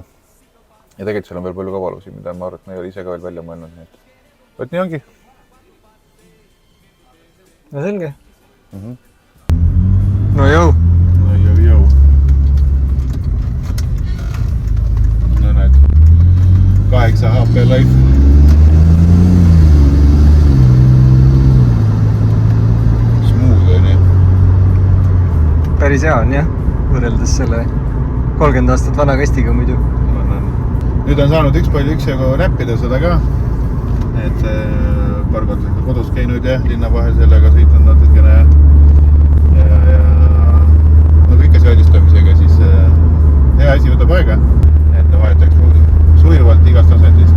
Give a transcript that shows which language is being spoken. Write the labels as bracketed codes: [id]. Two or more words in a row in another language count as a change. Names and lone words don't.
[et] Ja tegelikult seal on veel palju kavalusi, mida ma arvan, et ma ei ole ise ka veel välja mõelnud. Võt nii ongi. No selge. No jõu. Jõu. No näed, 8 HP life. Smooth on jah. Päris hea on jah, võrreldes selle 30 aastat vana kastiga muidu. Nüüd on saanud üksjagu näppida seda ka. Et paar korda kodus käinud ja linna vahel sellega sõitnud natukene ja nagu ikka seadistamisega, siis hea asi võtab aega, et ta vahetaks sujuvalt igast asendist.